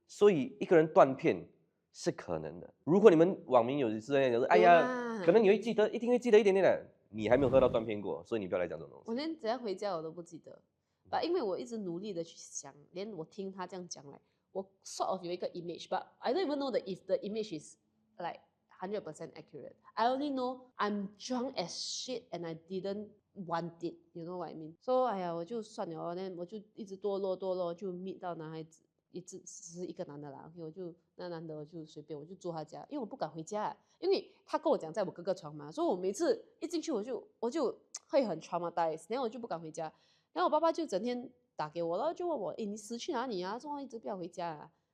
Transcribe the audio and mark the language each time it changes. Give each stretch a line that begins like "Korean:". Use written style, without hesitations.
Chinese: 所以一个人断片是可能的。如果你们网民有这样讲说，哎呀，可能你会记得，一定会记得一点点的。你还没有喝到断片过，所以你不要来讲这种东西。我连怎样回家我都不记得，因为我一直努力的去想，连我听他这样讲来，我 sort of 有一个 image， but I don't even know that if the image is like 100% accurate.
English: I only know I'm drunk as shit and I didn't want it. You know what I mean?
Chinese: So 哎呀，我就算了，我就一直堕落，就 meet 到男孩子。只是一个男的啦 ，OK， 那男的我就随便，我就住他家，因为我不敢回家，因为他跟我讲在我哥哥床嘛，所以我每次一进去我就会很 traumatized， 然后我就不敢回家，然后我爸爸就整天打给我了，就问我，你死去哪里啊？怎么一直不要回家啊？